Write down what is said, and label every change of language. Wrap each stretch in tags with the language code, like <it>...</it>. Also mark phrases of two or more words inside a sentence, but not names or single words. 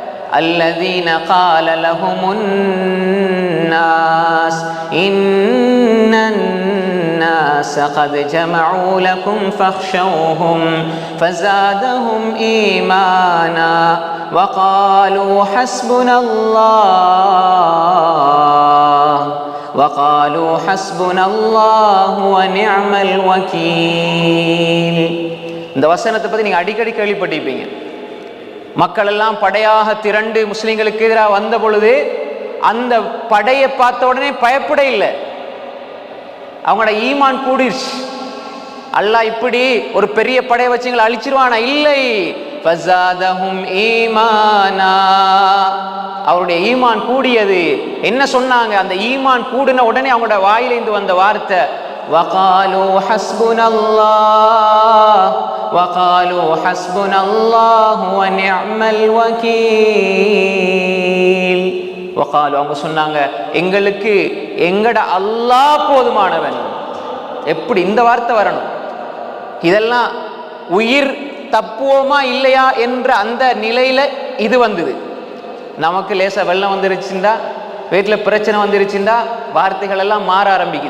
<ar>الذين قال لهم الناس إن الناس قد جمعوا لكم فاخشوهم فزادهم إيمانا وقالوا حسبنا الله ونعم الوكيل.</ar> <ta>இந்த வசனத்தை பத்தி நீங்க அடிக்கடி கேள்விப்பட்டிருப்பீங்க. மக்கள் எல்லாம் படையாக திரண்டு முஸ்லிம்களுக்கு எதிராக வந்த பொழுது அந்த படையை பார்த்த உடனே பயப்பட இல்லை, அவங்களோட ஈமான் கூடிருச்சு. அல்லாஹ் இப்படி ஒரு பெரிய படையை வச்சுங்களை அழிச்சிருவானா? இல்லை.</ta> <ar>فزادهم إيمانا,</ar> <ta>அவருடைய ஈமான் கூடியது. என்ன சொன்னாங்க? அந்த ஈமான் கூடின உடனே அவங்களோட வாயிலிருந்து வந்த வார்த்தை</ta> <ar>وقالوا حسبنا الله ونعم الوكيل. وقالوا,</ar> <ta>அவங்க சொன்னாங்க, எங்களுக்கு எங்கட அல்லாஹ் போதுமானவன். எப்படி இந்த வார்த்தை வரணும்? இதெல்லாம் உயிர் தப்புவோமா இல்லையா என்ற அந்த நிலையில இது வந்தது. நமக்கு லேசா வெள்ளம் வந்துருச்சுண்டா, வீட்டில் பிரச்சனை வந்துருச்சுண்டா வார்த்தைகள் எல்லாம் மாற ஆரம்பிக்குது.</ta>